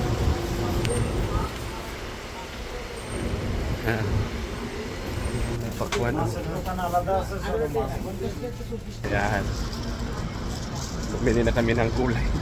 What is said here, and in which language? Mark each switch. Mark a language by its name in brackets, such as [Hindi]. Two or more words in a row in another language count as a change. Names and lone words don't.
[Filipino] Pakwan. kuwan. [Bangla] মাছের দোকান আলাদা আছে, ছোট মাছ। [Filipino] Yan. Bumili na kami ng gulay.